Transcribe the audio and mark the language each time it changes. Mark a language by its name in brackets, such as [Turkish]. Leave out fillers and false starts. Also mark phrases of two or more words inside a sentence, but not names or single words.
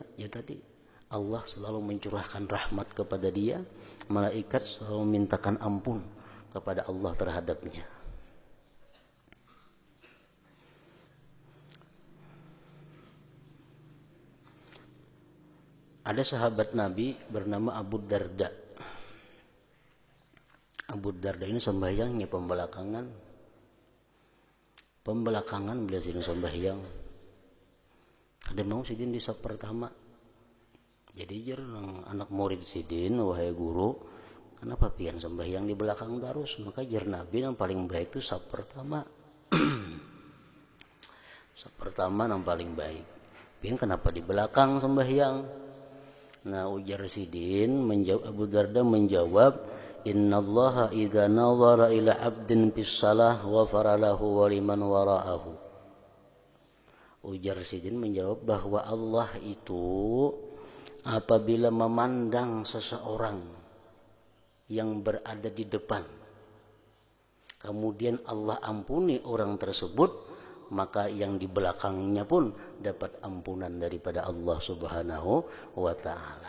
[Indonesian] Ya tadi Allah selalu mencurahkan rahmat kepada dia, malaikat selalu memintakan ampun kepada Allah terhadapnya. Ada sahabat Nabi bernama Abu Darda. [Banjar] Abu Darda ini sembahyangnya pembelakangan beliau sidin sembahyang. Ada mau sidin di saf pertama. Jadi anak murid sidin, wahai guru, kenapa pian sembahyang di belakang terus? Maka jar Nabi yang paling baik itu saf pertama. Saf pertama yang paling baik. Pian kenapa di belakang sembahyang? Nah, ujar sidin Abu Darda menjawab, [Arabic] إن الله إذا نظر إلى عبد في الصلاة غفر له ولمن وراءه. [Indonesian] Ujar sidin menjawab bahwa Allah itu apabila memandang seseorang yang berada di depan, kemudian Allah ampuni orang tersebut, maka yang di belakangnya pun dapat ampunan daripada Allah [Arabic] سبحانه وتعالى.